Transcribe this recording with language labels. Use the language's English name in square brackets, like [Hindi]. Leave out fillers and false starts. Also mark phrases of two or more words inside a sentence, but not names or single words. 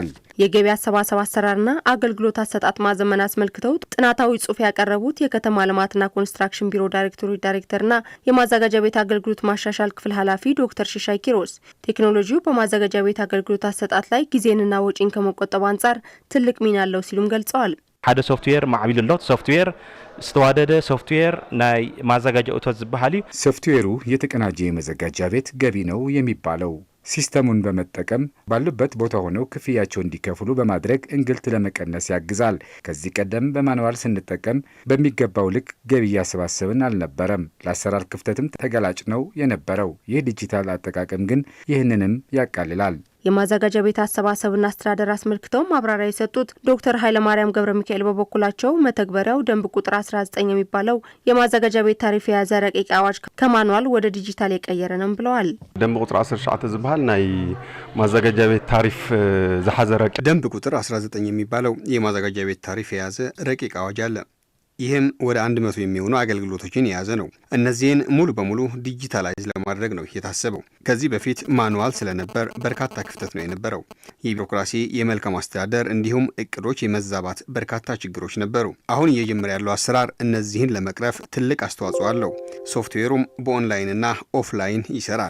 [Amharic] የገቢ አሰባሰብ አሰራርና አገልግሎት አሰጣጥ ማዘመን አስመልክተው ጥናታዊ ጽሑፍ ያቀረቡት የከተማ ልማትና ኮንስትራክሽን ቢሮ ዳይሬክተርና የማዘጋጃ ቤት አገልግሎት ማሻሻል ክፍል ኃላፊ ዶክተር ሽሻይ ኪሮስ ቴክኖሎጂው በማዘጋጃ ቤት አገልግሎት አሰጣጥ ላይ ጊዜንና ወጪን ከመቆጠብ አንጻር ትልቅ ሚና አለው ሲሉም ገልጸዋል። [Tigrinya] ሓደ ሶፍትዌር ማዕቢል ሎት ሶፍትዌር ዝተዋደደ ሶፍትዌር ናይ ማዘጋጃ እቶት ዝበሃል [Amharic] ሶፍትዌሩ የተቀናጀ የማዘጋጃ ቤት ገቢ ነው የሚባለው ሲስተሙን በመጠቀም ባሉበት ቦታ ሆነው ክፍያቸው እንዲከፍሉ በማድረግ እንግልት ለመቀነስ ያግዛል። ከዚህ ቀደም በማኑዋል ስንጠቀም በሚገባው ልክ ገቢ እያሰባሰብን አልነበረም። ለአሰራር ክፍተትም ተገላጭ ነው የነበረው። ይህ ዲጂታል አጠቃቀም ግን ይህንንም ያቃልላል። የማዘጋጃ ቤት አሰባሰብና አስተዳደር አስመልክተው ማብራሪያ የሰጡት ዶክተር ኃይለማርያም ገብረ ሚካኤል በበኩላቸው መተግበሪያው ደንብ ቁጥር 19 የሚባለው የማዘጋጃ ቤት ታሪፍ የያዘ ረቂቅ አዋጅ ከማኑዋል ወደ ዲጂታል የቀየረ ነው ብለዋል። [Tigrinya] ደንብ ቁጥር 19 ዝበሃል ናይ ማዘጋጃ ቤት ታሪፍ ዝሓዘ ረቂቅ [Amharic] ደንብ ቁጥር 19 የሚባለው የማዘጋጃ ቤት ታሪፍ የያዘ ረቂቅ አዋጅ አለ። ይህም ወደ 100 የሚሆኑ አገልግሎቶችን የያዘ ነው። እነዚህን ሙሉ በሙሉ ዲጂታላይዝ ለማድረግ ነው የታሰበው። ከዚህ በፊት ማኑዋል ስለነበር በርካታ ክፍተት ነው የነበረው። የቢሮክራሲ፣ የመልካም አስተዳደር እንዲሁም እቅዶች የመዛባት በርካታ ችግሮች ነበሩ። አሁን እየጀመረ ያለው አሰራር እነዚህን ለመቅረፍ ትልቅ አስተዋጽኦ አለው። ሶፍትዌሩም በኦንላይንና ኦፍላይን ይሰራል።